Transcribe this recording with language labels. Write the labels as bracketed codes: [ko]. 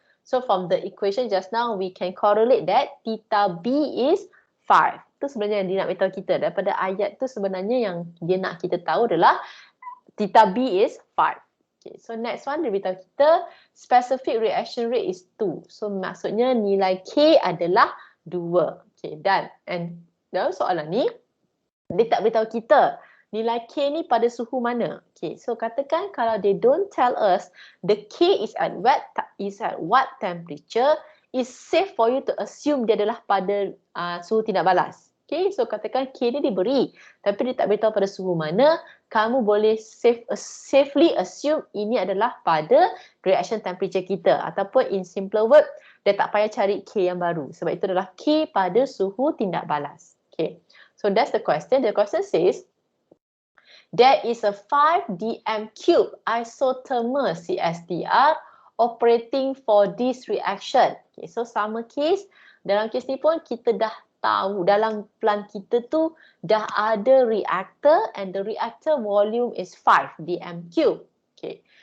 [en] So from the equation just now, we can correlate that theta B is 5. [ms] Itu sebenarnya yang dia nak beritahu kita. Daripada ayat tu sebenarnya yang dia nak kita tahu adalah theta B is 5. [en] Okay, so next one [ms] dia beritahu kita [en] specific reaction rate is 2. [ms] So maksudnya nilai K adalah 2. Okay, done. And dalam soalan ni, dia tak beritahu kita nilai K ni pada suhu mana. [en] Okay, so [ms] katakan kalau [en] they don't tell us the K is at what temperature, it's safe for you to assume [ms] dia adalah pada suhu tidak balas. Okay, so katakan K ni diberi, tapi dia tak beritahu pada suhu mana, kamu boleh [en] safely assume [ms] ini adalah pada reaction temperature kita. Ataupun [en] in simpler word, [ms] dia tak payah cari K yang baru. Sebab itu adalah K pada suhu tidak balas. [en] Okay, so that's the question. The question says, there is a 5 dm cube isothermal CSTR operating for this reaction. [ms] Okay, so sama case. Dalam case ni pun kita dah tahu dalam plan kita tu dah ada reactor [en] and the reactor volume is 5 dm cube. [ms] Okay.